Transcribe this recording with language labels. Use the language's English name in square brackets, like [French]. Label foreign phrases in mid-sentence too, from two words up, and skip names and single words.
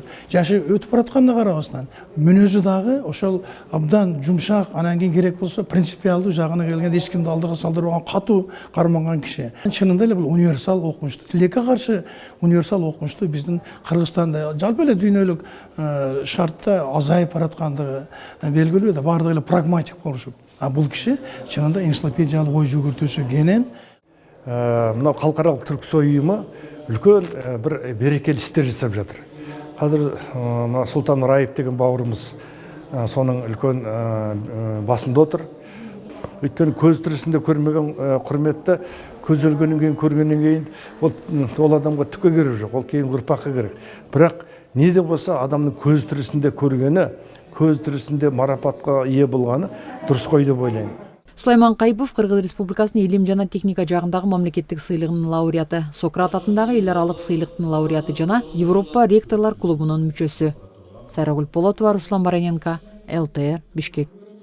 [Kyrgyz] Жашы өтүп баратканына карабастан, мүнөзү дагы ошол абдан жумшак, анан кийин керек болсо принципиалдуу жагына келгенде эч кимди алдыга салдырбаган, катуу карманган киши. Чынында эле бул универсал окумушту, тилекке каршы универсал окумушту биздин Кыргызстанда жалпы эле дүйнөлүк шартта азайып бараткандыгы белгилүү да, бардыгы эле прагматик болушуп. Бул киши чынында энциклопедиялык ой жүгүртүүсү кенен. [Kazakh] Мына халықаралық Түрксой ұйымы үлкен бір берекелі істер жасап жатыр. Қазір Сұлтан Раип деген бауырымыз соның үлкен басында отыр. Өйткені көз тірісінде көрмеген құрметті, көз өлгеннен кейін көргеннен кейін ол адамға түкке керек жоқ, ол кейін ұрпаққа керек. Бірақ не де болса адамның көз тірісінде көргені, көз тірісінде марапатқа ие болғаны дұрыс қой деп ойлаймын. [Kyrgyz] Сулайман Кайыпов Кыргыз Республикасынын илим жана техника жагындагы мамлекеттик сыйлыгынын лауреаты, Сократ атындагы эл аралык сыйлыктын лауреаты жана Европа ректорлор клубунун мүчөсү. Сайрагүл Полотова, Руслан Бараненко, ЛТР, Бишкек.